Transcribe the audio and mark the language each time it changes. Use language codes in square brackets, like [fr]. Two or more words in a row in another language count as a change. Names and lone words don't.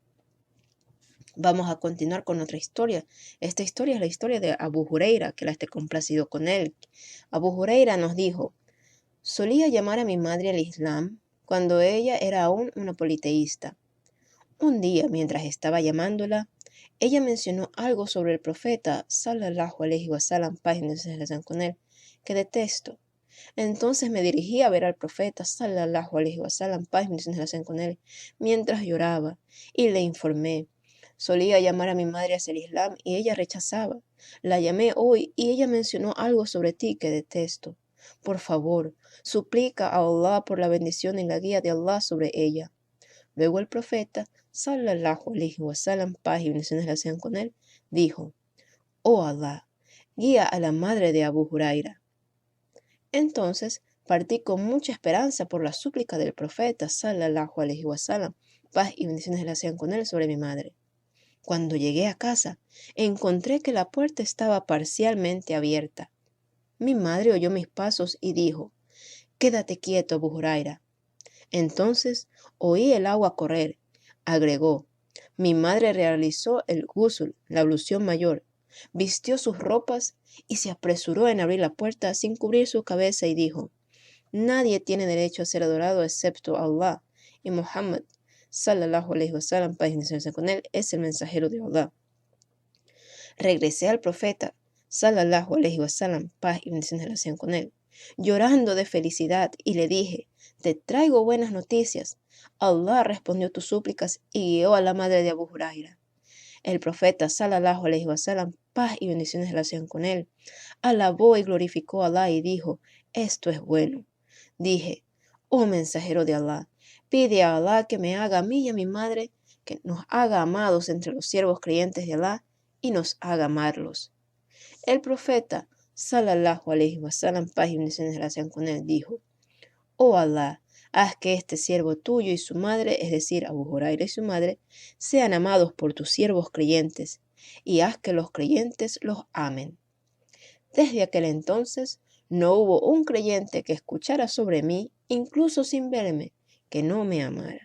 [es] Vamos a continuar con otra historia. Esta historia es la historia de Abu Huraira, que la esté complacido con él. Abu Huraira nos dijo: solía llamar a mi madre al Islam cuando ella era aún una politeísta. Un día, mientras estaba llamándola, ella mencionó algo sobre el profeta, [ar] صلى الله عليه وسلم, [es] paz y bendiciones sean con él, que detesto. Entonces me dirigí a ver al profeta, [ar] صلى الله عليه وسلم, [es] paz y bendiciones sean con él, mientras lloraba, y le informé. Solía llamar a mi madre hacia el Islam y ella rechazaba. La llamé hoy y ella mencionó algo sobre ti que detesto. Por favor, suplica a Allah por la bendición y la guía de Allah sobre ella. Luego el profeta, [ar] صلى الله عليه وسلم, [es] paz y bendiciones sean con él, dijo: oh Allah, guía a la madre de Abu Huraira. Entonces partí con mucha esperanza por la súplica del profeta, [ar] صلى الله عليه وسلم, [es] paz y bendiciones sean con él, sobre mi madre. Cuando llegué a casa, encontré que la puerta estaba parcialmente abierta. Mi madre oyó mis pasos y dijo: quédate quieto, Abu Huraira. Entonces oí el agua correr. Agregó: Mi madre realizó el ghusl, la ablución mayor, vistió sus ropas y se apresuró en abrir la puerta sin cubrir su cabeza y dijo: Nadie tiene derecho a ser adorado excepto Allah, y Muhammad, [ar] صلى الله عليه وسلم, [es] paz y bendiciones con él, es el mensajero de Allah. Regresé al profeta, [ar] صلى الله عليه وسلم, [es] paz y bendiciones sean con él, llorando de felicidad, y le dije: Te traigo buenas noticias. Allah respondió tus súplicas y guió a la madre de Abu Huraira. El profeta, [ar] صلى الله عليه وسلم, [es] paz y bendiciones sean con él, alabó y glorificó a Allah y dijo: Esto es bueno. Dije: Oh mensajero de Allah, pide a Allah que me haga a mí y a mi madre, que nos haga amados entre los siervos creyentes de Allah y nos haga amarlos. El profeta, [ar] صلى الله عليه وسلم, [es] paz y bendiciones sean con él, dijo: Oh Allah, haz que este siervo tuyo y su madre, es decir, Abu Huraira y su madre, sean amados por tus siervos creyentes, y haz que los creyentes los amen. Desde aquel entonces no hubo un creyente que escuchara sobre mí, incluso sin verme, que no me amara.